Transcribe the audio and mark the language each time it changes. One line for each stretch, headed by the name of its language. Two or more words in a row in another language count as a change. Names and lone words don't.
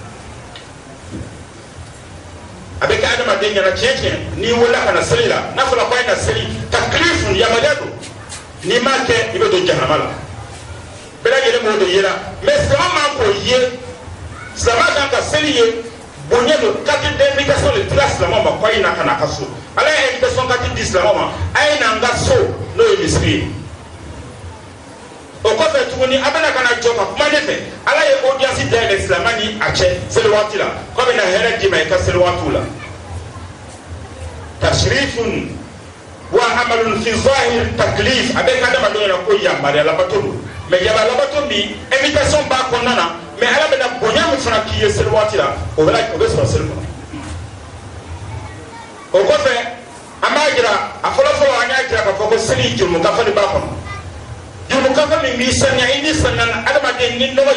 Bambara: a bɛ kɛ adamaden ɲɛna tiɲɛ tiɲɛ n'i wulila ka na seli la n'a fɔra ko a ye na seli taklifu yamaruya don n'i m'a kɛ i bɛ don jahanama la bɛɛ lajɛlen b'o de yera mais silamɛ man k'o ye silamɛ kan ka seli ye bonya don
French: kati d'invitation
Bambara: de dira silamɛw ma ko a ye na ka na a ka so ala ye invitation kati di silamɛw ma a ye na n ka so n'o ye misiri ye o kɔfɛ tuguni a bɛna ka na jɔ ka kuma ne fɛ ala ye audience dayɛlɛ silamɛ ni a cɛ seli waati la k'a bɛna hɛrɛ d'i ma i ka seli waatiw la
Arabic: تشريف وعمل في ظاهر تكليف
Bambara: a bɛ ka adamadenw yɛrɛ ko yamaruya labato don mais yamaruya labato min invitation b'a kɔnɔna na mais ala bɛna bonya min fana k'i ye seli waati la o bɛ sɔrɔ seli kɔnɔ o kɔfɛ an b'a jira a fɔlɔfɔlɔ an y'a jira k'a fɔ ko seli jurumukafa de b'a kɔnɔ jurumukafa min b'i saniya i ni saniya na adamaden ni nɔgɔ